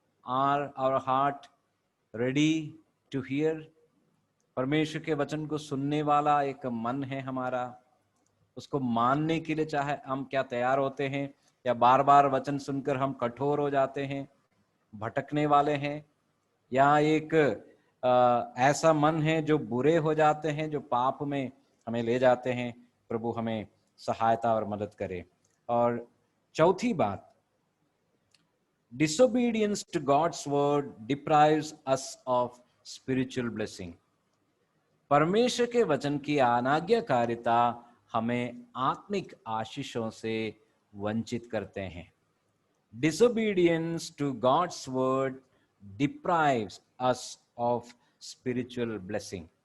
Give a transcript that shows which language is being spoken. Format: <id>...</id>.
<en>are our heart ready to hear,</en> <hi>परमेश्वर के वचन को सुनने वाला एक मन है हमारा, उसको मानने के लिए चाहे हम क्या तैयार होते हैं, या बार बार वचन सुनकर हम कठोर हो जाते हैं, भटकने वाले हैं, या एक ऐसा मन है जो बुरे हो जाते हैं, जो पाप में हमें ले जाते हैं। प्रभु हमें सहायता और मदद करे। और चौथी बात,</hi> <en>disobedience to God's word deprives us of spiritual blessing।</en> <hi>परमेश्वर के वचन की अनाज्ञाकारिता हमें आत्मिक आशीषों से वंचित करते हैं।</hi> <en>Disobedience to God's word deprives us of spiritual blessing।</en>